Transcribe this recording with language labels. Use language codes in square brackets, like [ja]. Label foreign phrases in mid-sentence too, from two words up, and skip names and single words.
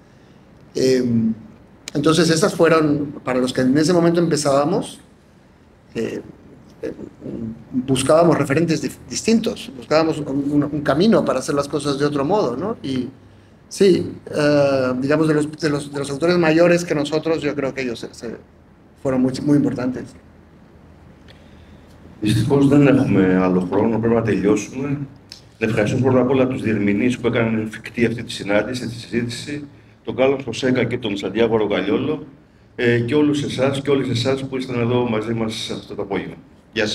[es] Entonces esas fueron, para los que en ese momento empezábamos, buscábamos referentes distintos, buscábamos un camino para hacer las cosas de otro modo, ¿no? Y sí, digamos, de los autores mayores que nosotros, yo creo que ellos fueron muy importantes. [el] Δυστυχώς δεν έχουμε άλλο χρόνο, πρέπει να τελειώσουμε. Να ευχαριστούμε πρώτα απ' όλα τους διερμηνείς που έκαναν εφικτή αυτή τη συνάντηση, τη συζήτηση, τον Κάρλος Φωσέκα και τον Σαντιάγο Ρογκαλιόλο, και όλους εσάς και όλες εσάς που ήσταν εδώ μαζί μας αυτό το απόγευμα.